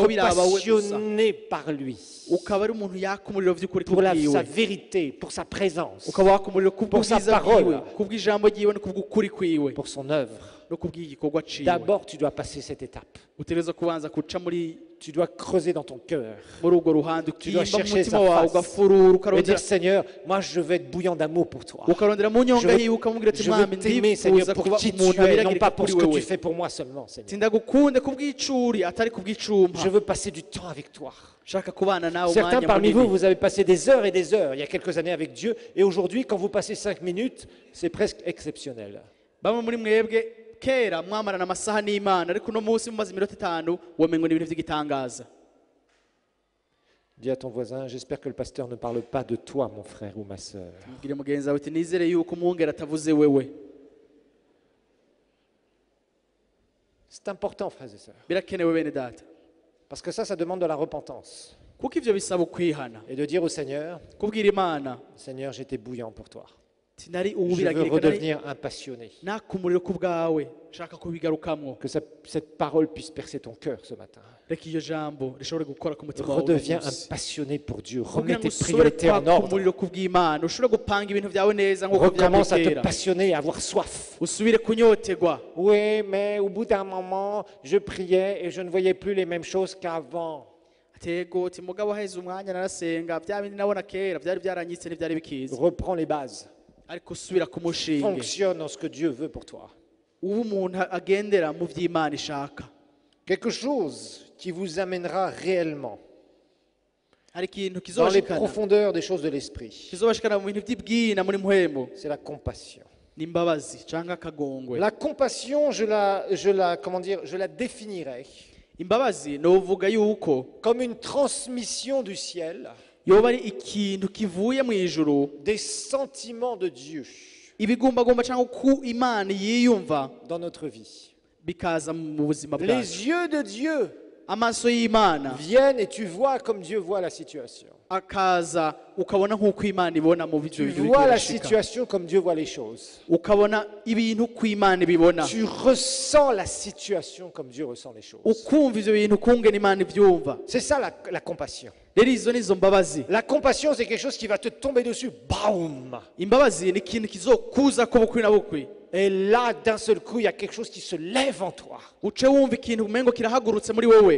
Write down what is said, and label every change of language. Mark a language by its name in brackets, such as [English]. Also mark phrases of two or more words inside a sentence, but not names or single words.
[French] Être [Rundi] biraba we gusa, [French] passionné par lui, [Rundi] ukaba ari umuntu yaka umuriro by'ukuri [French] pour sa [Rundi] kubwiwe, [French] vérité, pour sa présence, [Rundi] ukaba waka umuriro [French] Pour sa [Rundi] kubw'ubwiza [French] parole. [Rundi] bwiwe, kubw'ijambo ryiwe no kubw'ukuri kwiwe [French] pour son œuvre. [Rundi] no kubw'igikorwa ciwe. [French] D'abord, tu dois passer cette étape. [Rundi] Utegerezwa kubanza guca [French] Tu dois creuser dans ton cœur [Rundi] muri urwo ruhande, [French] Tu dois [Rundi] ukimba mu [French] chercher [Rundi] mutima [French] sa [Rundi] wawe [French] face. [Rundi] ugafurura [French] et [Rundi] ukarondera [French] dire Seigneur, moi je veux être bouillant d'amour pour toi. [Rundi] ukarondera mu nyonga hiwe ukamubwira ati [French] Je veux [Rundi] mwami [French] t'aimer, Seigneur, [Rundi] ndifuza [French] pour [Rundi] kuba [French] qui tu [Rundi] umuntu [French] es, non [Rundi] abiragirika [French] pas pour [Rundi] kuri [French] ce que tu [Rundi] wewe, [French] fais pour moi seulement, Seigneur. [Rundi] tindagukunde kubw'icuri atari kubw'icumpa, [French] Je veux passer du temps avec toi. [Rundi] shaka kubana nawe [French] Certains [Rundi] umwanya [French] parmi vous, [Rundi] munini. [French] vous avez passé des heures et des heures il y a quelques années avec Dieu, et aujourd'hui, quand vous passez 5 minutes, c'est presque exceptionnel. [Rundi] Bamwe muri mwebwe kera mwamarana amasaha n'Imana, ariko uno munsi mumaze iminota 5 womengo ni ibintu by'igitangaza. [French] Dis à ton voisin, j'espère que le pasteur ne parle pas de toi, mon frère ou ma sœur. [Rundi] Mbwire mugenzi wawe uti nizere yuko umwungeri atavuze wewe. [French] C'est important, frères et sœurs, [Rundi] Birakenewe bene data, [French] parce que ça demande de la repentance. [Rundi] kuko ivyo bisaba ukwihana, [French] Et de dire au Seigneur, [Rundi] kubwira Imana [French] Seigneur, j'étais bouillant pour toi. [Rundi] ati nari [French] Je veux [Rundi] uwubiragirika, nari [French] redevenir un passionné. [Rundi] naka umuriro ku bwawe, shaka kubigarukamwo. [French] Que cette parole puisse percer ton cœur ce matin. [Rundi] Reka iyo jambo rishobore gukora ku mutima wawe. [French] Redeviens un passionné pour Dieu. Remets [Rundi] Kugira ngo [French] tes [Rundi] usubire [French] priorités en [Rundi] kwaka [French] ordre. [Rundi] umuriro kubw'Imana, ushobore gupanga ibintu byawe neza nk'uko [French] Recommence à te [Rundi] byabitera, [French] passionner et à avoir soif. [Rundi] usubire kunyotegwa. [French] Oui, mais au bout d'un moment, je priais et je ne voyais plus les mêmes choses qu'avant. [Rundi] Atego uti mugabo haheze umwanya narasenga bya bindi nabona kera byari byaranyitse n'ibyari bikiza. [French] Reprends les bases. [Rundi] ariko usubira ku mushinge [French] fonctionne dans ce que Dieu veut pour toi. [Rundi] uba umuntu agendera mu by'Imana ishaka. [French] Quelque chose qui vous amènera réellement [Rundi] hari ikintu [French] dans les [Rundi] kizobashikana [French] profondeurs des choses de l'esprit. [Rundi] kizobashikana mu bintu by'ibwina muri muhembo [French] C'est la compassion. [Rundi] n'imbabazi cyangwa akagongwe. [French] La compassion, comment dire, je la définirais [Rundi] Imbabazi novuga yuko [French] comme une transmission du ciel [Rundi] yoba ari ikintu kivuye mu ijuru, [French] des sentiments de Dieu [Rundi] ibigumbagumba cyangwa ku Imana yiyumva [French] dans notre vie. [Rundi] bikaza mu buzima bwacu. [French] Les yeux de Dieu [Rundi] Amaso y'Imana [French] viennent et tu vois comme Dieu voit la situation. [Rundi] akaza ukabona nk'uko Imana ibona mu [French] Tu [Rundi] byo [French] vois la situation comme Dieu voit les choses. [Rundi] ukabona ibintu ku Imana ibibona, [French] Tu ressens la situation comme Dieu ressent les choses. [Rundi] ukumva ivyo bintu kungena Imana ivyumva. [French] C'est ça la compassion. [Rundi] Rero izo nizo mbabazi. [French] La compassion, c'est quelque chose qui va te tomber dessus. Baum! [Rundi] Imbabazi ni ikintu kizokuza ko bukwi na bukwi, [French] Et là, d'un seul coup, il y a quelque chose qui se lève en toi [Rundi] uce wumva ikintu umengo kirahagurutse muri wewe,